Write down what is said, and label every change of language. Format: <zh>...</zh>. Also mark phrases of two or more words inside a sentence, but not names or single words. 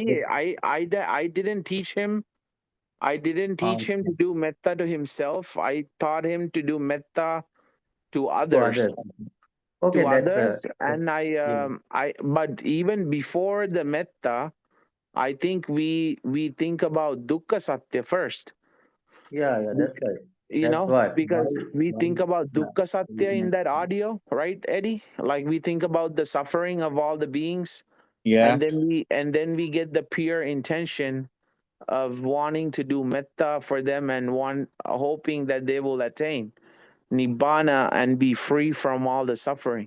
<en>I didn't teach him. I didn't teach him to Okay. do metta to himself. I taught him to do metta to To others. others. Okay, To that's others, and yeah, but even before the metta, I think we think about</en> <pi>dukkha satya</pi> <en>first. yeah, that's right. You That's know, what because we why think about yeah,</en> <pi>dukkha satya</pi> <en>in that audio, right, Eddie? Like we think about the suffering of all the beings, yeah, and then we get the pure intention of wanting to do metta for them and hoping that they will attain nibbana and be free from all the suffering.</en>